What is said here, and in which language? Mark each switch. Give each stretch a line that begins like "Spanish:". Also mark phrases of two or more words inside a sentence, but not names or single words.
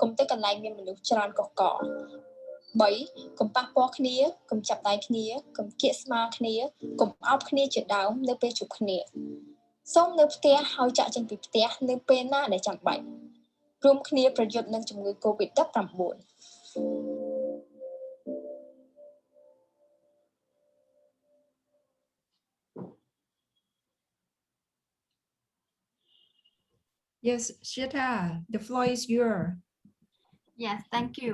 Khmer: កុំទៅកន្លែងមានមនុស្សច្រើនកុះករ 3. កុំប៉ះពាល់គ្នាកុំចាប់ដៃគ្នាកុំគៀកស្មាគ្នាកុំអោបគ្នាជាដើមនៅពេលជួបគ្នាសូមនៅផ្ទះហើយចាក់ចេញពីផ្ទះនៅពេលណាដែលចាំបាច់រួមគ្នាប្រយុទ្ធនឹងជំងឺ COVID-19
English: Yes, Shita, the floor is yours. Yes, thank you.